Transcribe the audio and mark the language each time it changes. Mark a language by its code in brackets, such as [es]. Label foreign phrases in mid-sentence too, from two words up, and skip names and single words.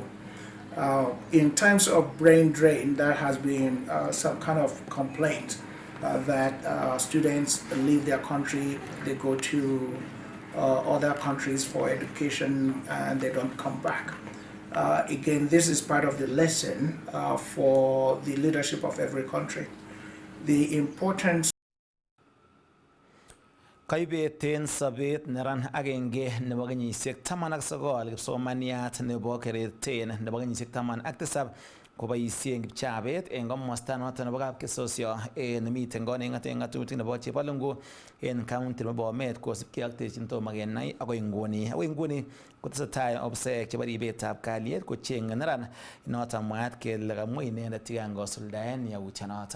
[en] In terms of brain drain, there has been some kind of complaint that students leave their country, they go to other countries for education and they don't come back. Again, this is part of the lesson for the leadership of every country. The importance [kln] Kaibeten sabet neran agenge nebo kenyisiek 19 kipsomaniat nebo kereten nebo kenyisiek 17 koboisien kipchabet en komosta noton nebo kapkesosio nemiten koneng'ate ng'atutik nebo Chepalungu en county nebo Emet kosibkei ak terchin tomo kenai akoi nguni kotesetai obseek chebo ribetab kalyet kocheng'e neran noton mwaat kele kamwa inendet kikangosuldaen yautyonoton.